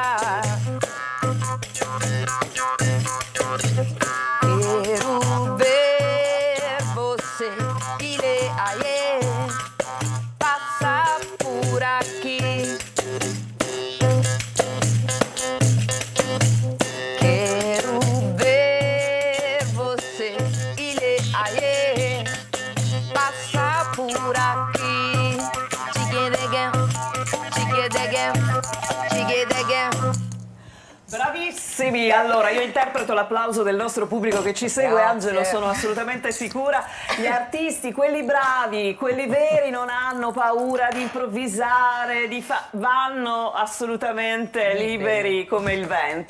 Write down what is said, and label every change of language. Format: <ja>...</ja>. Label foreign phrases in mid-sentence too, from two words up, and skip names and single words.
<pt>Quero ver você, ele aê, passa por aqui. Quero ver você, ele aê, passa por aqui. Chiquidegam, chiquidegam, chiquidegam.</pt> <it>Bravissimi! Allora, io interpreto l'applauso del nostro pubblico che ci segue, Grazie. Angelo, sono assolutamente sicura. Gli artisti, quelli bravi, quelli veri, non hanno paura di improvvisare, vanno assolutamente liberi come il vento.</it>